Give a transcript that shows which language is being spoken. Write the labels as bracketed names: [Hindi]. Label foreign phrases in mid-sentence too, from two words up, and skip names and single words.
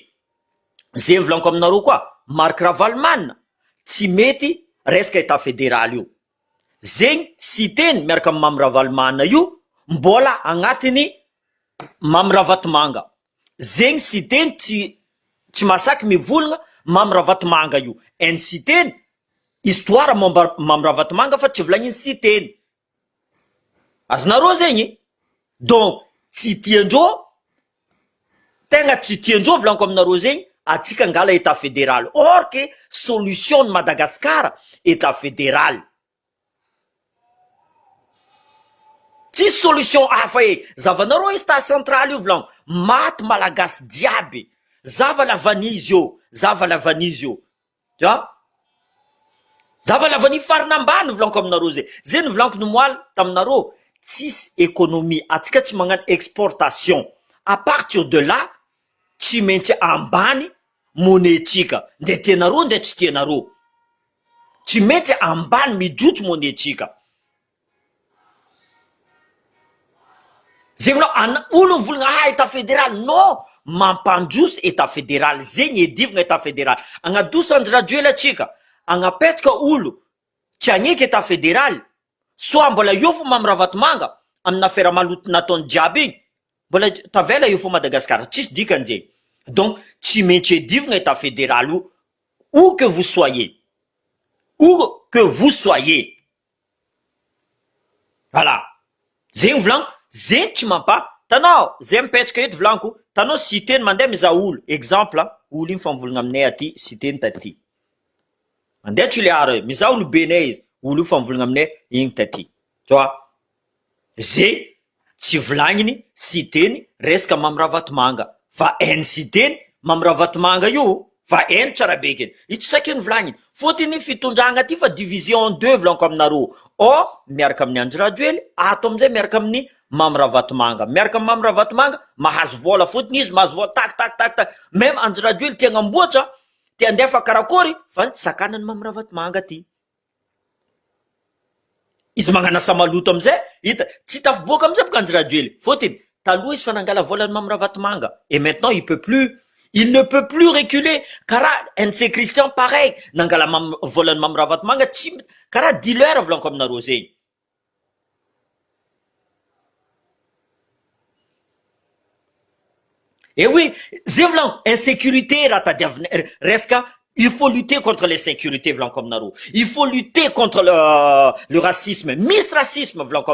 [Malagasy] Zay volaniko aminareo koa Marc Ravalomanina tsy mety resaka [French] état fédéral [Malagasy] io, zegny citeny miaraka amy Mamiraha Ravalomanina io mbola agnatiny Mamiraha Vatomanga, zegny citeny tsy masaky mivolagna Mamiraha Vatomanga io, any citeny histoire Mamiraha Vatomanga fa tsy volagniny citeny, azonareo zegny. Donc tsy tiandreo, tegna tsy tiandreo volaniko aminareo zegny atsika angala [French] état fédéral, or que solution de Madagascar état fédéral, [Malagasy] tsy solution hafa zavanareo [French] état central [Malagasy] io volaniko maty malagasy jiaby, zava lavanizy io, zava lavanizy io, zava lavany farina ambany volaniko aminareo zay, zay ny volaniko nomoaly taminareo, tsisy économie atsika tsy magnano exportation, [French] à partir de là [Malagasy] tsy maintsy ambany monétsika, nde tianareo nde tsy tianareo, tsy maintsy ambany mijotso monétsika. Zegny olo volagna [French] état fédéral, [Malagasy] non, mampandroso [French] état fédéral, [Malagasy] zegny edivagna [French] état fédéral, [Malagasy] agnadosa Andry atsika agnapetraka olo tsy agneky [French] état fédéral, [Malagasy] soit mbola io fo Mamiraha Vatomanga amina affaire maloto nataony jiaby igny, mbola tavela io fo Madagascar, tsisy dikan'zay. Donc tsy maintsy edivagna [French] état fédéral [Malagasy] io, [French] où que vous soyez, où que vous soyez, voilà, [Malagasy] zegny volaniko, zegny tsy tanao zay mipetraka eto volaniko, tanao citeny mandeha mizaha olo, exemple olo igny fa mivolagna aminay aty citeny taty, mandeha Toliara mizaha olo benay izy, olo io fa mivolagna aminay igny taty, zay tsy volagniny citeny resaka Mamiraha Vatomanga, fa hainy citeny Mamiraha Vatomanga io fa hainy tsara bekeny, io tsy sakeny volagniny, fotiny fitondragna ty fa [French] divisé en deux [Malagasy] volaniko aminareo, miaraka amin'ny Andry Rajoely, ato amizay miaraka amin'ny Mamiraha Vatomanga, miaraka amin'ny Mamiraha Vatomanga mahazo vola, fotiny izy mahazo vola tak, même Andry Rajoely tia agnamboatra, tia andefa karakory, fa sakanany Mamiraha Vatomanga ty, izy magnano asa maloto amizay, hita tsy tafiboaka amizay boka Andry Rajoely, fotiny taloha izy fa nangala volany Mamiraha Vatomanga, [French] et maintenant il ne peut plus reculer, karaha NC Christian pareil, [Malagasy] nangala volany Mamiraha Vatomanga, tsy karaha dealer volaniko aminareo zegny. [French] Et oui, [Malagasy] zay volaniko, insécurité raha tadiavina resaka, [French] il faut lutter contre l'insécurité [Malagasy] volaniko aminareo, [French] il faut lutter contre le racisme, [Malagasy] misy racisme volaniko